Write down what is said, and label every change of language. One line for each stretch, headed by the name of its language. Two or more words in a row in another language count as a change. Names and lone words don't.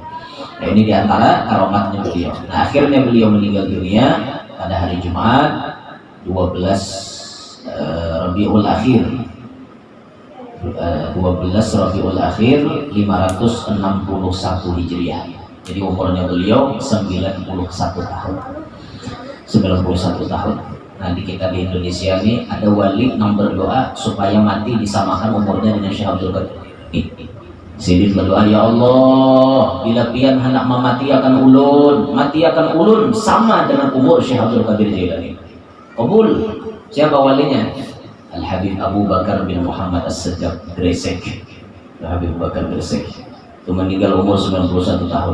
Indonesian: Nah, ini diantara karomatnya beliau. Nah, akhirnya beliau meninggal dunia pada hari Jumat 12 Rabiul Akhir 12 Rabiul Akhir 561 Hijriah. Jadi umurnya beliau 91 tahun. 91 tahun. Nah, di kita di Indonesia ini ada wali yang berdoa supaya mati disamakan umurnya dengan Syekh Abdul Qadir.
Banjar: Sidin berdoa,
Arabic: ya Allah,
Banjar: bila pian hendak mati akan ulun sama dengan umur Syekh Abdul Qadir Jailani.
Indonesian: Kabul. Siapa walinya? Al-Habib Abu Bakar bin Muhammad As-Sajjad Gresik. Habib Bakar Gresik itu meninggal umur 91 tahun.